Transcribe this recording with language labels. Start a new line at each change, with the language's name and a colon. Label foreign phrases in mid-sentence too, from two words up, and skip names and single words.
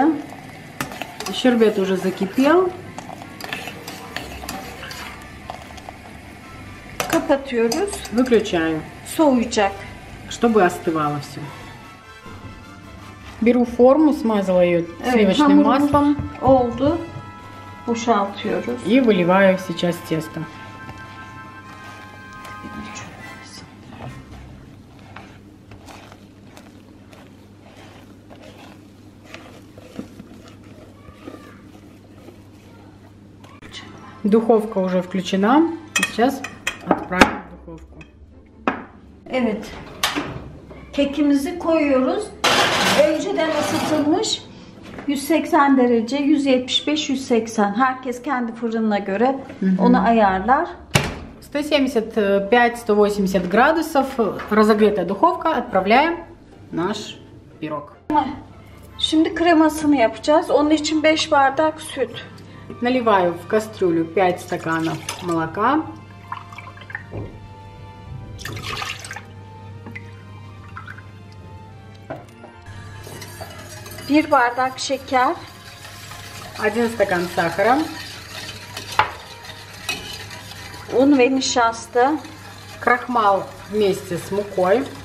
Russian: Щербет уже закипел.
Turkish: Kapatıyoruz.
Russian: Выключаю,
Turkish: Soğuyacak.
Russian: чтобы остывало все. Беру форму, смазала ее
Turkish: Evet,
Russian: сливочным
Turkish: hamurumuz
Russian: маслом
Turkish: oldu. Boşaltıyoruz.
Russian: и выливаю сейчас тесто. Духовка уже включена. Сейчас отправим в духовку.
Turkish: Evet. Kekimizi koyuyoruz. Önceden ısıtılmış 180 derece, 175-180. Herkes kendi fırınına göre onu ayarlar.
Russian: 175-180 градусов. Разогретая духовка. Отправляем наш пирог.
Turkish: Şimdi kremasını yapacağız. Onun için 5 bardak süt.
Russian: Наливаю в кастрюлю 5 стаканов молока.
Turkish: Bir bardak şeker.
Russian: 1 стакан сахара.
Turkish: Un ve nişasta.
Russian: Крахмал вместе с мукой.